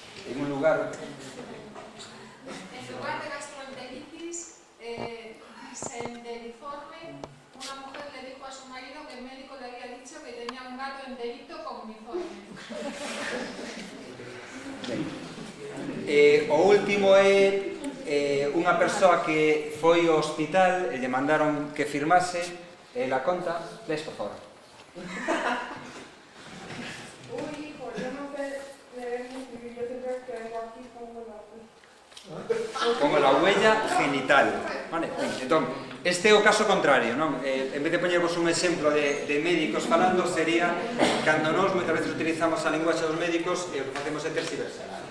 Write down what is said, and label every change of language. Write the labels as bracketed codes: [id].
[es] En un lugar. En lugar de gastroenteritis, enderiforme, una mujer le dijo a su marido que el médico le había dicho que tenía un gato enterito con uniforme. [gl] O último é unha persoa que foi ao hospital e lle mandaron que firmase la conta. Ves, por favor. [es] Uy, hijo, yo no sé leer ni escribir, yo siempre que vengo aquí pongo la Como la huella genital. [gl] Vale, entón, este é o caso contrario, non? En vez de poñervos un exemplo de médicos falando, sería cando nós moitas veces utilizamos a linguaxe dos médicos e o que facemos é tersiversar.